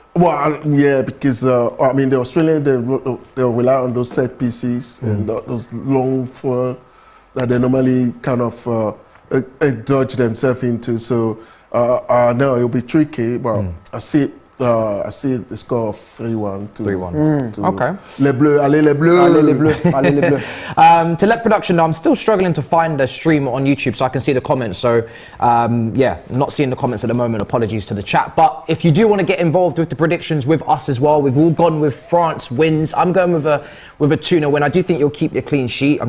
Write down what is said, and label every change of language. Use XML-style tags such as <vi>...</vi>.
<en>Well, because I mean the Australians they rely on those set pieces and those long that they normally kind of dodge themselves into. So no, it'll be tricky, but I see the score of 3-1 to 3-1. Okay.</en> <fr>Les Bleus, allez les Bleus. Allez les Bleus, allez les Bleus.</fr> <en>To let production know, I'm still struggling to find a stream on YouTube so I can see the comments. So yeah, not seeing the comments at the moment. Apologies to the chat. But if you do want to get involved with the predictions with us as well, we've all gone with France wins. I'm going with a 2-0 win. I do think you'll keep your clean sheet.</en>